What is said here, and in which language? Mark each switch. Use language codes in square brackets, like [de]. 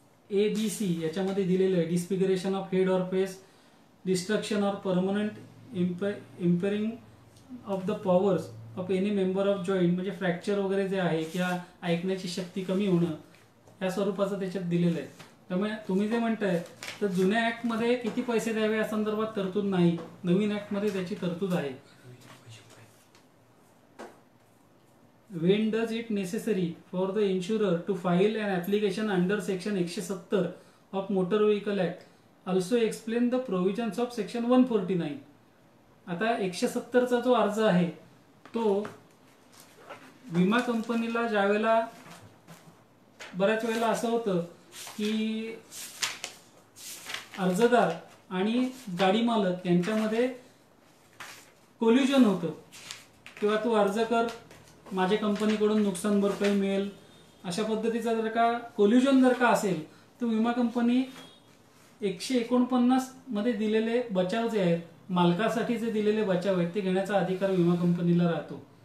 [mr] ABC याच्यामध्ये दिलेलं आहे, [en] disfiguration of head or face, destruction or permanent impairing of the powers of any member of joint, [mr] म्हणजे fracture वगैरे जे आहे किंवा ऐकण्याची शक्ती कमी होणं या स्वरूपाचं त्याच्यात दिलेलं आहे. त्यामुळे तुम्ही जे म्हणताय तर जुन्या ऍक्ट मध्ये किती पैसे द्यावे या संदर्भात तरतूद नाही, नवीन ऍक्ट मध्ये त्याची तरतूद आहे. [en] When does it necessary for the insurer to file an application under section 170 of Motor Vehicle Act? Also explain the provisions of section 149. [mr] आता 170 चा जो अर्ज आहे तो विमा कंपनीला ज्यावेळेला बऱ्याच वेळेला असं होतं की अर्जदार आणि गाडी मालक यांच्यामध्ये कोल्युजन होतं, किंवा तू अर्ज कर माझ्या कंपनीकडून नुकसान भरपाई मिळेल, अशा पद्धतीचा जर का कोल्युजन जर का असेल तर विमा कंपनी 149 मध्ये दिलेले बचाव जे आहेत, मालकासाठी जे दिलेले बचाव आहेत ते घेण्याचा अधिकार विमा कंपनीला राहतो.